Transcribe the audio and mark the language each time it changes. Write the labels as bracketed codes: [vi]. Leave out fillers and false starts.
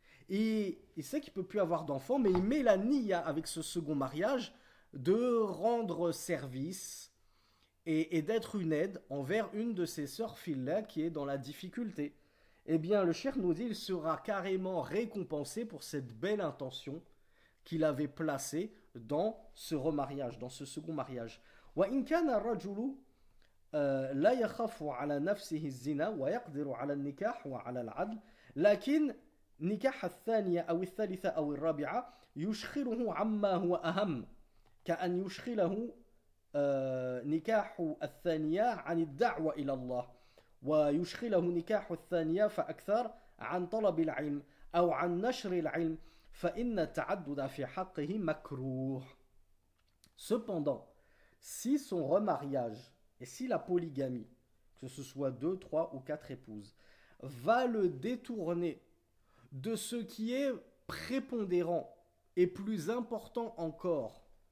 [fr] Et il sait qu'il ne peut plus avoir d'enfant, mais il met la niya avec ce second mariage de rendre service et d'être une aide envers une de ses sœurs filles qui est dans la difficulté. Eh bien, le cheikh nous dit il sera carrément récompensé pour cette belle intention qu'il avait placée dans ce remariage, dans ce second mariage. [ar] وإن كان الرجل لا يخاف على نفسه الزنا ويقدر على النكاح وعلى العدل لكن نكاح الثانية أو الثالثة أو الرابعة يشغله عما هو أهم كأن يشغله نكاح الثانية عن الدعوة إلى الله ويشغله نكاح الثانية فأكثر عن طلب العلم أو عن نشر العلم فإن التعدد في حقه مكروه. [fr] Cependant, si son remariage et si la polygamie, que ce soit 2, 3 ou 4 épouses, va le détourner de ce qui est prépondérant et plus important encore,